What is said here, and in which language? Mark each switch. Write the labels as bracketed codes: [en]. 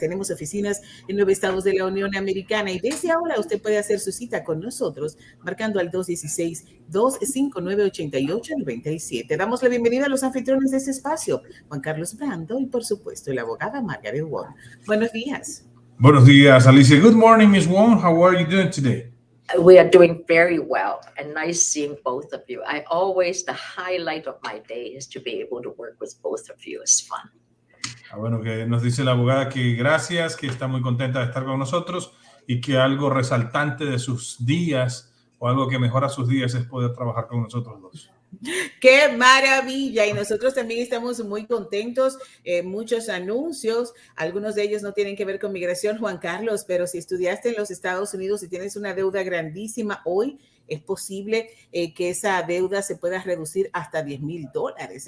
[es] Tenemos oficinas en 9 estados de la Unión Americana y desde ahora usted puede hacer su cita con nosotros marcando al 216-259-8897. Damos la bienvenida a los anfitriones de este espacio, Juan Carlos Brando y por supuesto la abogada Margaret Wong. Buenos días. Buenos días, Alicia. [en] Good morning, Ms. Wong. How are you doing today? We are doing very well and nice seeing both of you. The highlight of my day is to be able to work with both of you. It's fun. [es] Bueno, que nos dice la abogada que gracias, que está muy contenta de estar con nosotros y que algo resaltante de sus días o algo que mejora sus días es poder trabajar con nosotros dos. ¡Qué maravilla! Y nosotros también estamos muy contentos. Muchos anuncios, algunos de ellos no tienen que ver con migración, Juan Carlos, pero si estudiaste en los Estados Unidos y tienes una deuda grandísima hoy, es posible que esa deuda se pueda reducir hasta $10,000.